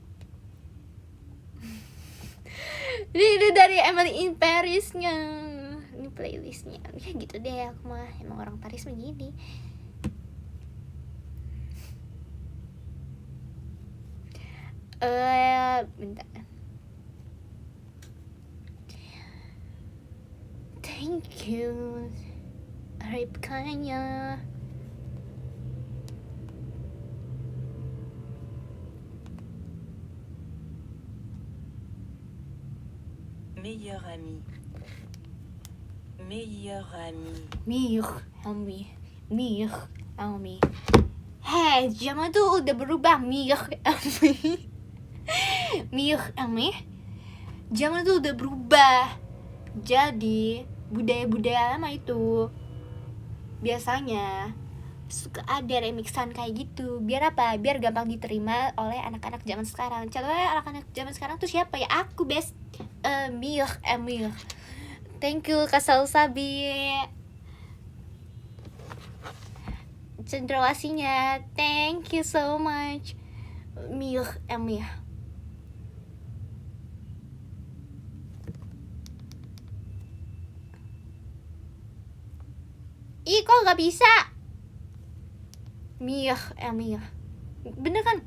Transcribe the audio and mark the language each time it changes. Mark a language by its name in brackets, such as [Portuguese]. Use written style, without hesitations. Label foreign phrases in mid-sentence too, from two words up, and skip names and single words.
[Indonesian] Ini dari Emily in Paris-nya. Ini playlistnya. Ya gitu deh, aku mah emang orang Paris begini. Bentar. [English] Thank you, [Indonesian] Ripkanya. [French] Meilleur ami. Meilleur ami. Meilleur ami. [Indonesian] Hei, zaman tuh udah berubah. [French] Meilleur ami. [Indonesian] Zaman tuh udah berubah. Jadi budaya-budaya lama itu biasanya suka ada remixan kayak gitu. Biar apa? Biar gampang diterima oleh anak-anak zaman sekarang. Contohnya anak-anak zaman sekarang tuh siapa ya? Aku best Emil. [English] Thank you [Indonesian] Kak Sabi. Cendrawasinya, [English] thank you so much. [Indonesian] Emil. Ih, kok nggak bisa? Mia. Bener kan?